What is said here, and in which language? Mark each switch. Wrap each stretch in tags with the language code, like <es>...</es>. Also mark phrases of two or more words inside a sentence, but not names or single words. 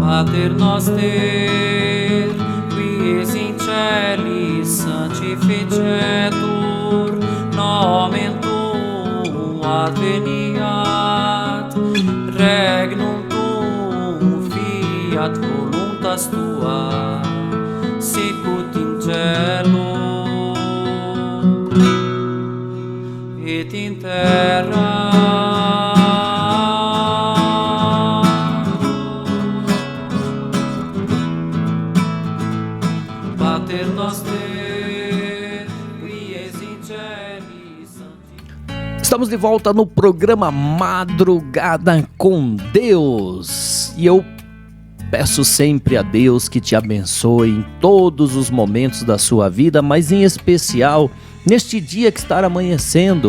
<la>Pater noster, qui es in celis, sanctificetur nomen tuum, adveniat regnum tuum, fiat voluntas tua, sicut in cielo et in terra. Pater noster, qui es in celis.</la> <pt>Estamos de volta no programa Madrugada com Deus. E eu peço sempre a Deus que te abençoe em todos os momentos da sua vida, mas em especial neste dia que está amanhecendo.</pt>